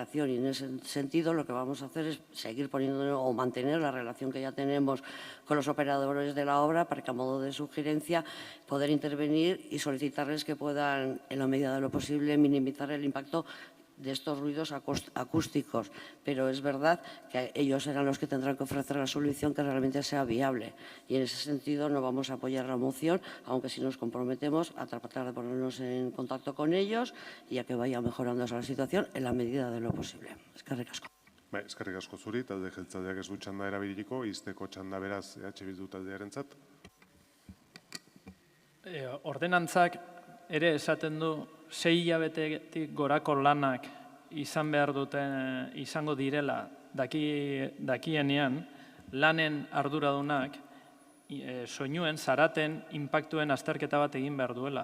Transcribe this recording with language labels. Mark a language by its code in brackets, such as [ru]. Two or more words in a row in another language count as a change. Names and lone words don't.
[es] Y en ese sentido lo que vamos a hacer es seguir poniendo o mantener la relación que ya tenemos con los operadores de la obra para que, a modo de sugerencia, poder intervenir y solicitarles que puedan, en la medida de lo posible, minimizar el impacto de estos ruidos acústicos, pero es verdad que ellos serán los que tendrán que ofrecer la solución que realmente sea viable. Y en ese sentido no vamos a apoyar la moción, aunque sí nos comprometemos a tratar de ponernos en contacto con ellos y a que vaya mejorando esa situación en la medida de lo posible. [eu] Eskerrik asko. Eskerrik asko zuri, talde jeltzaleak ez du txanda erabiliko, izteko txanda beraz Bildu taldearentzat. Ordenantzak ere esaten du 6 hilabetetik gorako lanak izango direla dakienean, lanen arduradunak soinuen, zaraten, inpaktuen azterketa bat egin behar duela.